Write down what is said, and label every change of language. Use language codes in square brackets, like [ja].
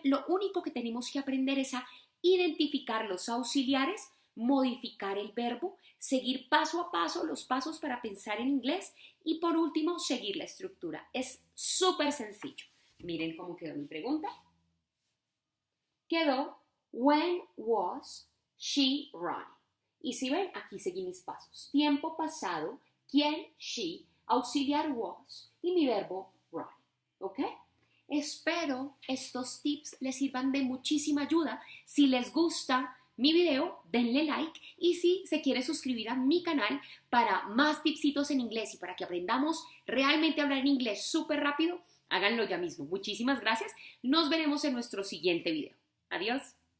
[es] Lo único que tenemos que aprender es a identificar los auxiliares, modificar el verbo, seguir paso a paso los pasos para pensar en inglés y por último seguir la estructura. Es súper sencillo. Miren cómo quedó mi pregunta. Quedó, [en] when was she running? [es] Y si ven, aquí seguí mis pasos. Tiempo pasado, quién, she, auxiliar was y mi verbo running. ¿Ok? Espero estos tips les sirvan de muchísima ayuda. Si les gusta mi video, denle like y si se quiere suscribir a mi canal para más tipsitos en inglés y para que aprendamos realmente a hablar en inglés súper rápido, háganlo ya mismo. Muchísimas gracias. Nos veremos en nuestro siguiente video. Adiós.